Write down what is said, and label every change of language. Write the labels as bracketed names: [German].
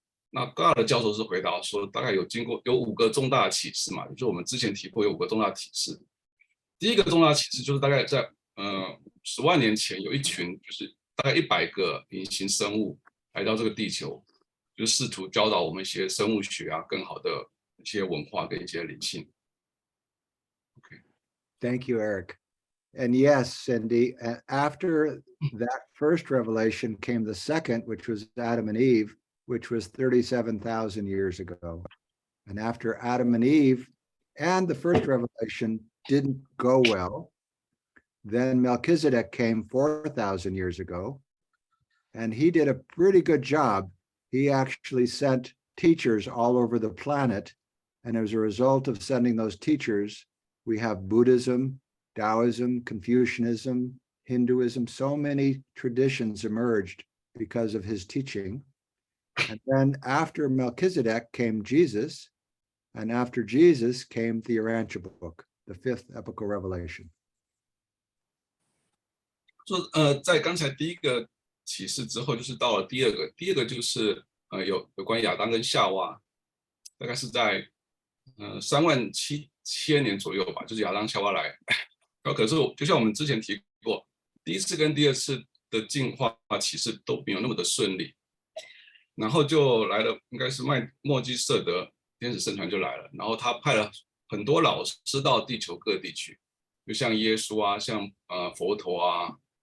[Chinese] 那高尔的教授是回答说，大概有5个重大的启示嘛，就是我们之前提过有5个重大启示。第一个重大启示就是大概在10万年前，有一群就是大概100个隐形生物来到这个地球，就试图教导我们一些生物学啊，更好的一些文化跟一些理性。 [English] Okay. Thank you, Eric. And yes, Cindy, after that first revelation came the second, which was Adam and Eve, which was 37,000 years ago. And after Adam and Eve and the first revelation didn't go well, then Melchizedek came 4,000 years ago, and he did a pretty good job. He actually sent teachers all over the planet, and as a result of sending those teachers, we have Buddhism, Taoism, Confucianism, Hinduism, so many traditions emerged because of his teaching. And then after Melchizedek came Jesus, and after Jesus came the Urantia book, the 5th epical revelation. [Chinese] 说在刚才第一个启示之后，就是到了第二个就是有关亚当跟夏娃，大概是在37000年左右吧，就是亚当夏娃来。然后可是就像我们之前提过，第一次跟第二次的进化启示都没有那么的顺利，然后就来了，应该是墨基色德天使圣团就来了，然后他派了很多老师到地球各地去，就像耶稣啊，像佛陀啊。